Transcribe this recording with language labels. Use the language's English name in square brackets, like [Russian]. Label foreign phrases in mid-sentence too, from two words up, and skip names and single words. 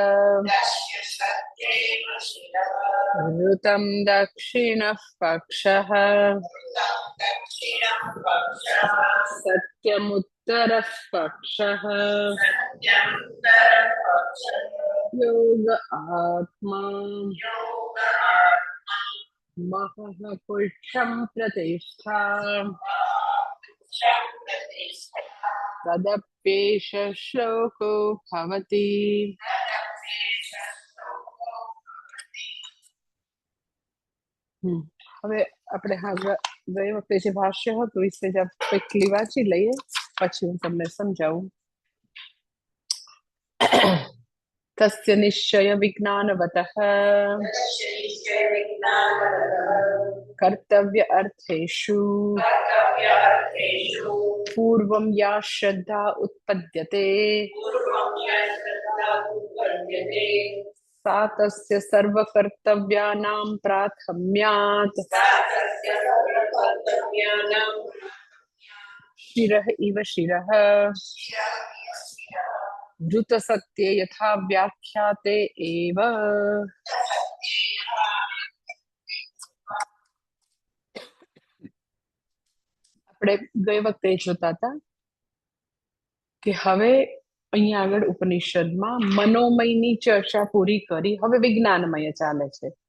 [Sanskrit] ऋतं दक्षिणः पक्षः सत्यमुत्तरः पक्षः योग आत्मा महः पुरुषं प्रतिष्ठा तदप्येष श्लोको भवति। [Gujarati] હવે આપણે ગઈ વખતે જે ભાષ્ય હતું એ ક્વિકલી વાંચી લઈએ પછી હું તમને સમજાવું. [Sanskrit] तस्य निश्चय विज्ञानवतः कर्तव्य अर्थेषु पूर्वं या श्रद्धा उत्पद्यते सा तस्य सर्वकर्तव्यानां प्राथम्यात् शिरः इव शिरः द्रुतसत्ये यथा व्याख्याते एव। [Gujarati] આપણે ગઈ વખતે જોતા હતા કે હવે અહીંયા આગળ ઉપનિષદમાં મનોમયની ચર્ચા પૂરી કરી, હવે વિજ્ઞાનમય ચાલે છે.